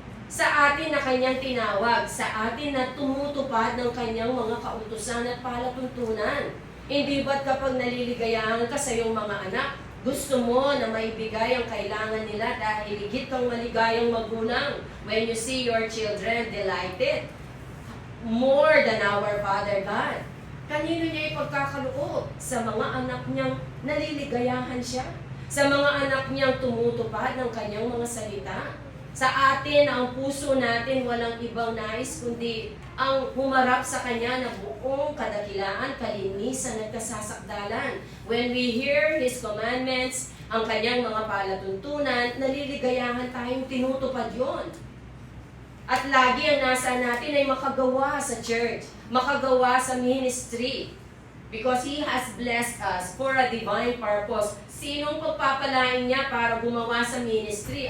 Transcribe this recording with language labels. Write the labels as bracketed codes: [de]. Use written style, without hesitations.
[tl] Sa atin na kanyang tinawag. Sa atin na tumutupad ng kanyang mga kautusan at palatuntunan. Hindi ba't kapag naliligayahan ka sa iyong mga anak, gusto mo na maibigay ang kailangan nila dahil higit kang maligayang magulang [en] when you see your children delighted? More than our Father God. [tl] Kanino niya ipagkakaloob? Sa mga anak niyang naliligayahan siya. Sa mga anak niyang tumutupad ng kanyang mga salita. Sa atin, ang puso natin walang ibang nais kundi ang humarap sa Kanya na buong kadakilaan, kalinisan at kasasakdalan. [en] When we hear His commandments, [tl] ang Kanyang mga palatuntunan, naliligayahan tayong tinutupad yon. At lagi ang nasa natin ay makagawa sa church, makagawa sa ministry. [en] Because He has blessed us for a divine purpose. [tl] Sinong pagpapalain niya para gumawa sa ministry?